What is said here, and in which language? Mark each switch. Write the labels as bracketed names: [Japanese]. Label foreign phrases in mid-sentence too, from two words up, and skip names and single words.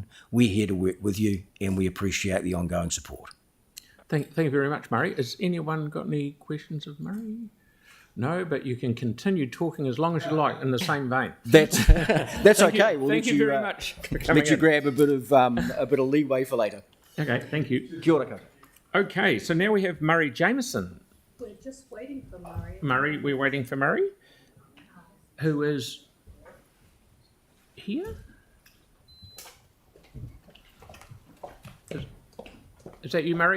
[English] We're here to work with you, and we appreciate the ongoing support. Thank you very much, Murray. Has anyone got any questions of Murray? No, but you can continue talking as long as you like in the same vein. That's okay. We'll thank you very much for coming Let you in. grab a bit of leeway for later. Okay, thank you. [Māori] Kia ora koutou. [English] Okay, so now we have Murray Jameson. We're just waiting for Murray. Murray, we're waiting for Murray, who is here. Is that you, Murray?